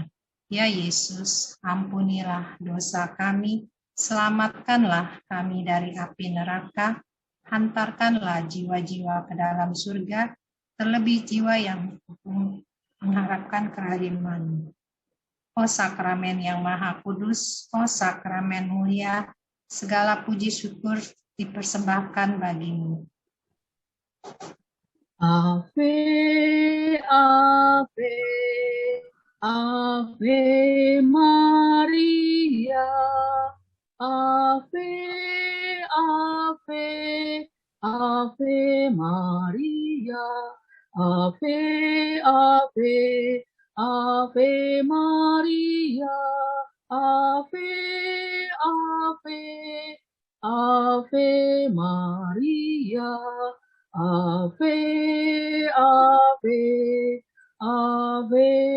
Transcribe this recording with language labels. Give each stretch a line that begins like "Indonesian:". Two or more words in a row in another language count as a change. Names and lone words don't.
Indonesian: Ya Yesus, ampunilah dosa kami, selamatkanlah kami dari api neraka, hantarkanlah jiwa-jiwa ke dalam surga, terlebih jiwa yang mengharapkan kerahim-Mu. O sakramen yang maha kudus, o sakramen mulia, segala puji syukur dipersembahkan bagimu.
Latin: Ave, Ave, Ave Maria, Ave, Ave, Ave Maria, Ave, Ave, Ave Maria, Ave, Ave, Ave Maria, Ave, Ave, Ave